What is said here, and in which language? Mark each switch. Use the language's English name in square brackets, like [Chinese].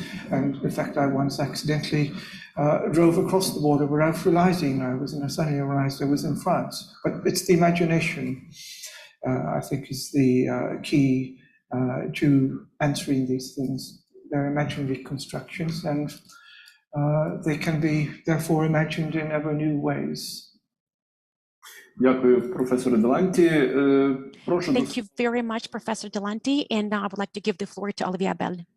[English] And in fact, I once accidentally drove across the border without realizing I suddenly realized I was in France. But it's the imagination, I think, is the key to answering these things. They're imaginary constructions, and they can be therefore imagined in ever new ways. [Ukrainian] Дякую, професоре Деланті. [English] Thank you very much, Professor Delanty, and now I would like to give the floor to Olivier ABEL.